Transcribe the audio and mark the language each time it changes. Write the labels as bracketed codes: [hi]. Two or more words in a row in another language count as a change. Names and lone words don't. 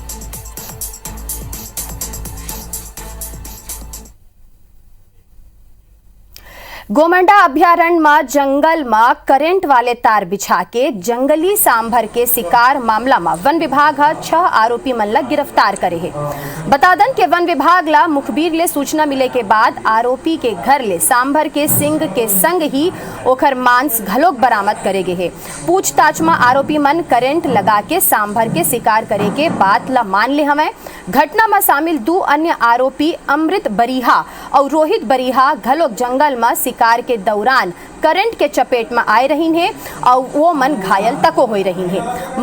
[hne] गोमंडा अभ्यारण्य में जंगल में करंट वाले तार बिछा के जंगली सांभर के शिकार मामला में वन विभाग 6 आरोपी मन ला गिरफ्तार करे है। बतादन के वन विभाग ला मुखबिर ले सूचना मिले के बाद आरोपी के घर ले सांभर के सिंग के संग ही ओखर मांस घलोक बरामद करे गए है। पूछताछ में आरोपी मन करंट लगा के सांभर के शिकार करे के बात ला मान ले हमें। घटना में शामिल 2 अन्य आरोपी अमृत बरिहा और रोहित बरिहा घलोक जंगल में शिकार के दौरान करंट के चपेट में आए रही हैं और वो मन घायल तको हो रही हैं।